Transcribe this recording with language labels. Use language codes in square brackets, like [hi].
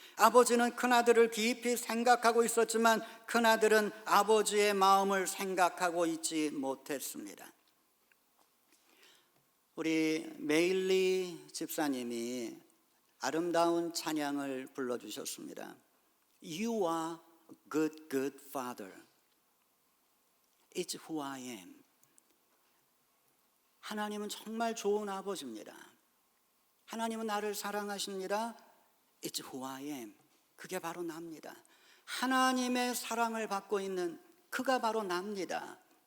[ko] 아버지는 큰아들을 깊이 생각하고 있었지만 큰아들은 아버지의 마음을 생각하고 있지 못했습니다. 우리 메일리 집사님이 아름다운 찬양을 불러주셨습니다. [en] You are a good, good father. It's who I am. [ko] 하나님은 정말 좋은 아버지입니다. 하나님은 나를 사랑하십니다. [en] It's who I am. [ko] 그게 바로 납니다. 하나님의 사랑을 받고 있는 그가 바로 납니다.